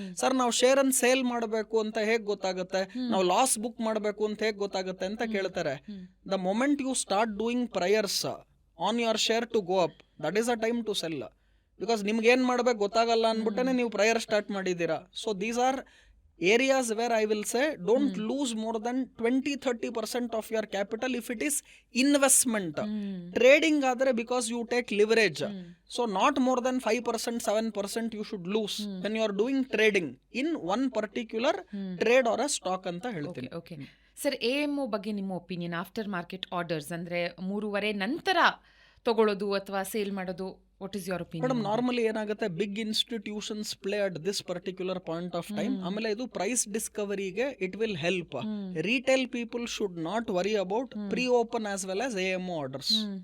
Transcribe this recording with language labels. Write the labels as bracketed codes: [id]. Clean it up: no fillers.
[kn] Sir ನಾವು share ಅನ್ನು sale ಮಾಡಬೇಕು ಅಂತ ಹೇಗ್ ಗೊತ್ತಾಗುತ್ತೆ, ನಾವು ಲಾಸ್ ಬುಕ್ ಮಾಡಬೇಕು ಅಂತ ಹೇಗ್ ಗೊತ್ತಾಗುತ್ತೆ ಅಂತ ಕೇಳ್ತಾರೆ. [en] The moment you start doing prayers on your share to go up, that is a time to sell. [kn] Because ನಿಮ್ಗೆ ಏನ್ ಮಾಡ್ಬೇಕು ಗೊತ್ತಾಗಲ್ಲ ಅನ್ಬಿಟ್ಟೆ ನೀವು ಪ್ರಯರ್ ಸ್ಟಾರ್ಟ್ ಮಾಡಿದ್ದೀರಾ. [en] So these are areas where I will say don't lose more than 20-30% of your capital if it is investment. Trading adre because you take leverage, so not more than 5%, 7% you should lose when you are doing trading in one particular trade or a stock [kn] anta ಹೇಳ್ತೀನಿ. Okay sir, AMO ಬಗ್ಗೆ ನಿಮ್ಮ opinion, after market orders ಅಂದ್ರೆ 3:30 ನಂತರ ತಗೊಳ್ಳೋದು ಅಥವಾ sale ಮಾಡೋದು, [en] What is your opinion? Madam, [kn] normally ಏನಾಗುತ್ತೆ, [en] Big institutions play at this particular point of time. ಆಮೇಲೆ ಇದು price ಡಿಸ್ಕವರಿಗೆ it will help. Retail people should not worry about pre open as well as AMO orders.